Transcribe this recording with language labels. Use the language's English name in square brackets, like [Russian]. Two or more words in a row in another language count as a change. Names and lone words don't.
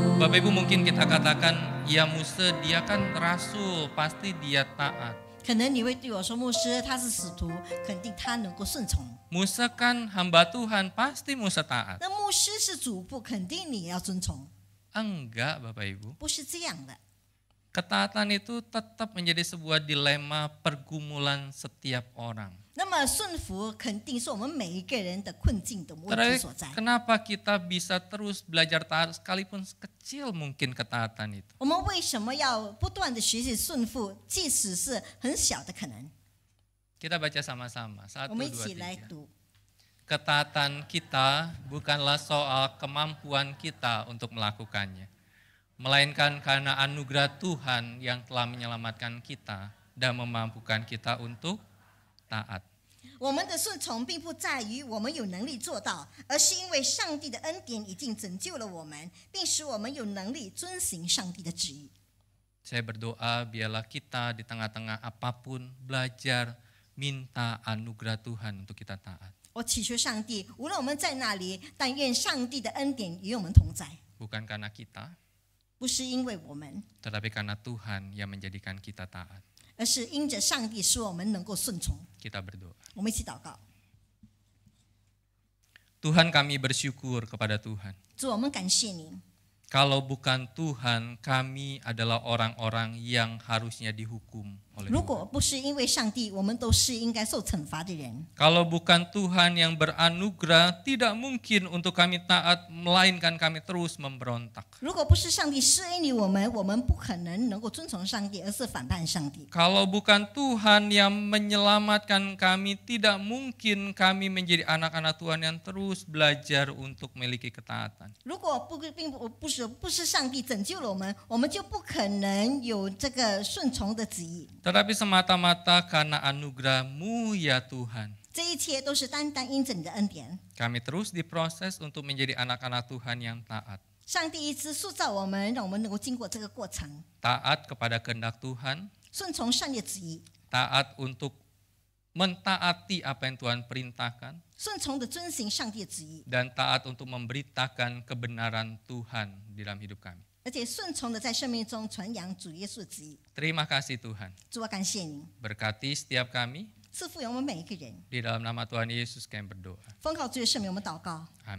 [Indonesian] Bapak Ibu mungkin kita katakan, ya Musa dia kan rasul, pasti dia taat. [Chinese] 可能你会对我说，牧师他是使徒，肯定他能够顺从。 [Indonesian] Musa kan hamba Tuhan, pasti Musa taat. [Chinese] 那牧师是主仆，肯定你也要遵从。 [Indonesian] Enggak Bapak Ibu. [Chinese] 不是这样的。 [Indonesian] Ketaatan itu tetap menjadi sebuah dilema pergumulan setiap orang. [Chinese] 那么顺服肯定是我们每一个人的困境的问题 [Indonesian] Tetapi [Chinese] 所在。 [Indonesian] kenapa kita bisa terus belajar taat sekalipun kecil mungkin ketaatan itu? [Chinese] 我们为什么要不断的学习顺服，即使是很小的可能？ [Indonesian] Kita baca sama-sama. 1, [Chinese] 我们一 [Indonesian] 2, [Chinese] 起来 [Indonesian] 3. [Chinese] 读。 [Indonesian] Ketaatan kita bukanlah soal kemampuan kita untuk melakukannya, melainkan karena anugerah Tuhan yang telah menyelamatkan kita dan memampukan kita untuk taat. [Chinese] 我们的顺从并不在于我们有能力做到，而是因为上帝的恩典已经拯救了我们，并使我们有能力遵行上帝的旨意。 [Indonesian] Saya berdoa biarlah kita di tengah-tengah apapun belajar minta anugerah Tuhan untuk kita taat. [Chinese] 我祈求上帝，无论我们在哪里，但愿上帝的恩典与我们同在， [Indonesian] Bukan karena kita, [Chinese] 不是因为我们， [Indonesian] tetapi karena Tuhan yang menjadikan kita taat. [Chinese] 而是因着上帝使我们能够顺从。 [Indonesian] Kita berdoa. [Chinese] 我们一起祷告， [Indonesian] Tuhan, kami bersyukur kepada Tuhan. [Chinese] 主，我们感谢你。 [Indonesian] Kalau bukan Tuhan, kami adalah orang-orang yang harusnya dihukum oleh [Chinese] 如 [Indonesian] Tuhan. [Chinese] 果不是因为上帝，我们都是应该受惩罚的人。 [Indonesian] Kalau bukan Tuhan yang beranugerah, tidak mungkin untuk kami taat, melainkan kami terus memberontak. [Chinese] 如果不是上帝施恩于我们，我们不可能能够遵从上帝，而是反叛上帝。 [Indonesian] Kalau bukan Tuhan yang menyelamatkan kami, tidak mungkin kami menjadi anak-anak Tuhan yang terus belajar untuk memiliki ketaatan. [Chinese] 如果不是上帝拯救了我们，我们就不可能有这个顺从的旨意。 [Indonesian] Tetapi semata-mata karena anugerah-Mu ya Tuhan. [Chinese] 这一切都是单单因着你的恩典。 [Indonesian] Kami terus diproses untuk menjadi anak-anak Tuhan yang taat. [Chinese] 上帝一直塑造我们，让我们能够经过这个过程， [Indonesian] Taat kepada kehendak Tuhan, [Chinese] 顺从上帝的旨意， [Indonesian] taat untuk mentaati apa yang Tuhan perintahkan, [Chinese] 顺从的遵行上帝的旨意， [Indonesian] dan taat untuk memberitakan kebenaran Tuhan di dalam hidup kami. [Chinese] 而且顺从的在生命中传扬主耶稣的旨意。 [Indonesian] Terima kasih Tuhan. [Chinese] 主，我感谢你， [Indonesian] Berkati setiap kami. [Chinese] 赐福于我们每一个人。 [Indonesian] Di dalam nama Tuhan Yesus kami berdoa. [Chinese] 奉靠主的圣名，我们祷告， [Indonesian] Amin.